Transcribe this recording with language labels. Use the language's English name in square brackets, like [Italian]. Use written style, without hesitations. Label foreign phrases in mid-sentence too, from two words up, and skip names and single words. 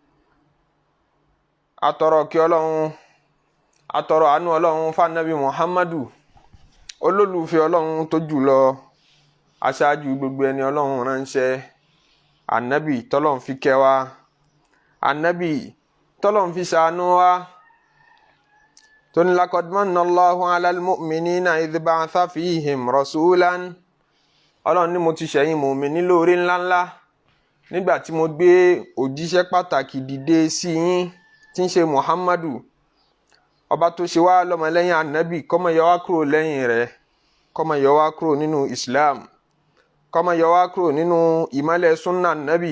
[Yoruba] Atọrọ kí Ọlọ́run, atọrọ àánú Ọlọ́run fánàbí Muhammadu, olólùfẹ́ Ọlọ́run tó jùlọ, aṣáájú gbogbo ẹni Ọlọ́run ránṣẹ́, ànábì tọ́lọ́run fi kẹ́ wa, ànábì tọ́lọ́run fi ṣàánú wa. [Arabic] Tóní لقد من الله على المؤمنين إذ بعث فيهم رسولا. [Yoruba] Ọlọ́run ní mo ti ṣẹ̀yìn mùmínì lóore ńláńlá nígbà tí mo gbé òjíṣẹ́ pàtàkì dìde sí yín tí ń ṣe Muhammadu, ọba tó ṣe wá lọ́mọlẹ́yìn ànábì, kó má yọ wá kúrò lẹ́yìn rẹ̀, kó má yọ wá kúrò nínú Islam, kó má yọ wá kúrò nínú ìmọ́lẹ̀ súnnà ànábì.